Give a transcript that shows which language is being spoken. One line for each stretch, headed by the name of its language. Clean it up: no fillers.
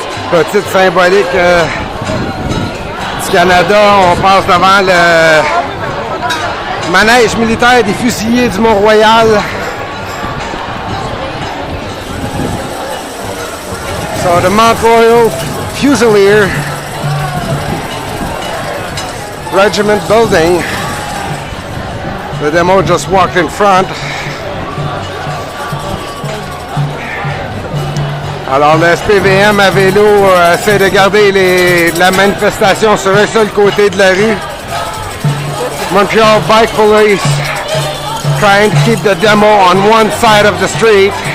French: Petite symbolique du Canada, on passe devant manège militaire des fusiliers du Mont-Royal.
English: So the Mount Royal Fusilier Regiment building. The demo just walked in front.
French: Alors le SPVM à vélo essaie de garder la manifestation sur un seul côté de la rue.
English: Montreal Bike Police trying to keep the demo on one side of the street.